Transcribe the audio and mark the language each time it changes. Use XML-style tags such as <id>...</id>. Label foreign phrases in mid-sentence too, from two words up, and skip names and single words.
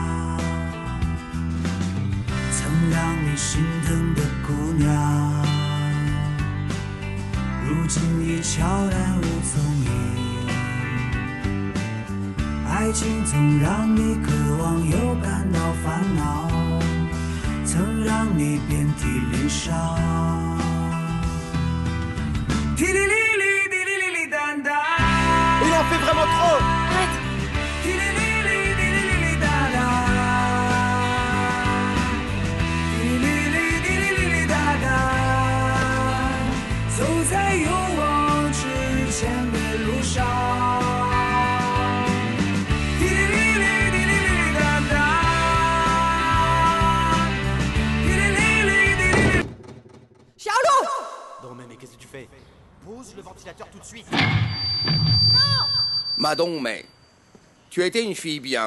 <zh>曾让你心疼的姑娘，如今已悄然无踪影。爱情总让你渴望又感到烦恼，曾让你遍体鳞伤。滴哩哩哩，滴哩哩哩哒哒。</zh> <fr>Il en fait vraiment trop. Arrête.</fr> <zh>滴哩哩哩，滴哩哩哩哒哒。滴哩哩，滴哩哩哩哒哒。走在勇往直前的路上。</zh> <fr>Non mais qu'est-ce que tu fais? Pose le ventilateur tout de suite. Madon, mais tu as été une fille bien.</fr>